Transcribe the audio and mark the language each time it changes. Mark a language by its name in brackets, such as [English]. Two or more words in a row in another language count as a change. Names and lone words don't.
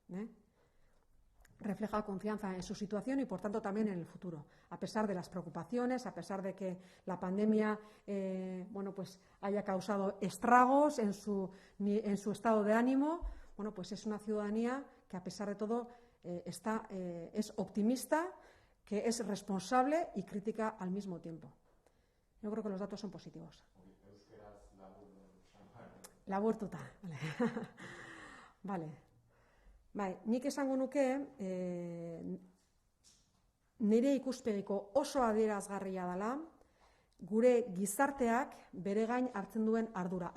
[Spanish] Refleja confianza en su situación y, por tanto, también en el futuro, a pesar de las preocupaciones, a pesar de que la pandemia pues haya causado estragos en su estado de ánimo. Bueno, pues es una ciudadanía que, a pesar de todo, es optimista, que es responsable y crítica al mismo tiempo. Yo creo que los datos son positivos. [Basque] Laburtuta. Vale. Bai, nik esango nuke, nire ikuspegiko oso adierazgarria dela, gure gizarteak bere gain hartzen duen ardura.